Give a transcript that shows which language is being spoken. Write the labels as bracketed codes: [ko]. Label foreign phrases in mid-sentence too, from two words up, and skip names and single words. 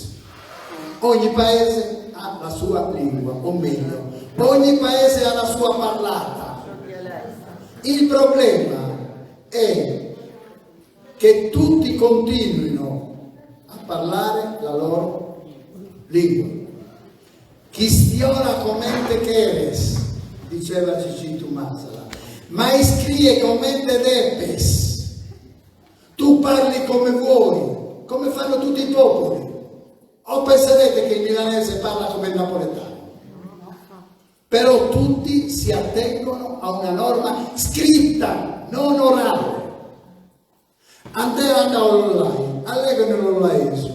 [it] Ogni paese ha la sua lingua, o meglio, ogni paese ha la sua parlata. Il problema è che tutti continuino a parlare la loro lingua. [sc] Chi stiola commente cheres, diceva Ciccitu Masala, ma iscrie commente depes. [it] Tu parli come vuoi, come fanno tutti i popoli. O penserete che il milanese parla come il napoletano? Però tutti si attengono a una norma scritta, non orale. Andate online, allegano l'orlaese.